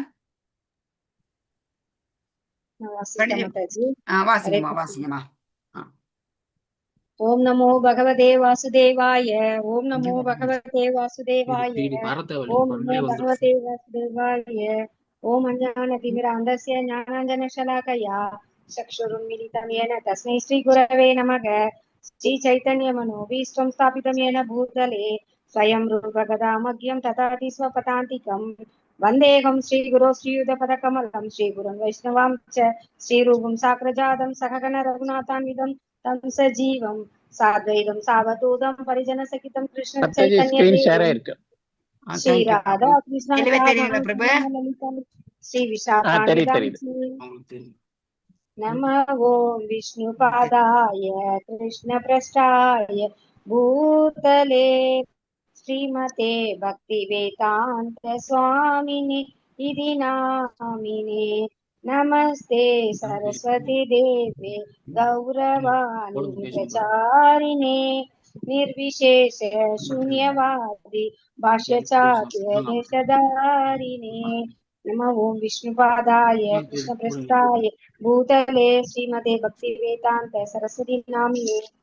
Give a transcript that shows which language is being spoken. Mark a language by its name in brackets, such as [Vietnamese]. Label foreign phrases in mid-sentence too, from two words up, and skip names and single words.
[Tamil] வாசிங்கம்மா. [Sanskrit] ॐ नमो भगवते वासुदेवाय. ॐ नमो भगवते वासुदेवाय. ॐ नमो भगवते वासुदेवाय. ॐ अज्ञान तिमिरान्धस्य ज्ञानाञ्जन शलाकया चक्षुरुन्मीलितम् येन तस्मै श्री गुरवे नमः. श्री चैतन्य मनोभीष्टं स्थापितं येन भूतले स्वयं रूपगदामग्यं तथाति स्वपदान्तिकम् वन्देऽहं श्रीगुरो श्रीयुतपदकमलं श्रीगुरुं वैष्णवां च श्रीरूपं साग्रजातं सहगण रघुनाथान्वितं तं सजीवं साद्वैतं सावधूतं परिजनसहितं कृष्ण [Tamil] மாதாஜி [Sanskrit] चैतन्य [English] screen share [Sanskrit] देवं [Tamil] ஆயிருக்கு. [Sanskrit] श्री [English] தேங்க்யூ [Sanskrit] राधा [Tamil] பிரபு. [Sanskrit] कृष्ण [Tamil] தெளிவா தெரியுங்களா பிரபு? [Sanskrit] ललिता श्री [Tamil] தெரியுது [Sanskrit] विशाखान्वितं [Tamil] தெரியுது. [Sanskrit] नमः ॐ विष्णुपादाय कृष्णप्रष्टाय भूतले श्रीमते भक्तिवेदान्त स्वामिने इति नामिने नमस्ते सरस्वती देवे गौरवाणी प्रचारिणे निर्विशेष शून्यवादी भाष्यचार्य देशधारिणे नमः ॐ विष्णुपादाय कृष्णप्रष्टाय भूतले श्रीमते भक्तिवेदान्त सरस्वती नामिने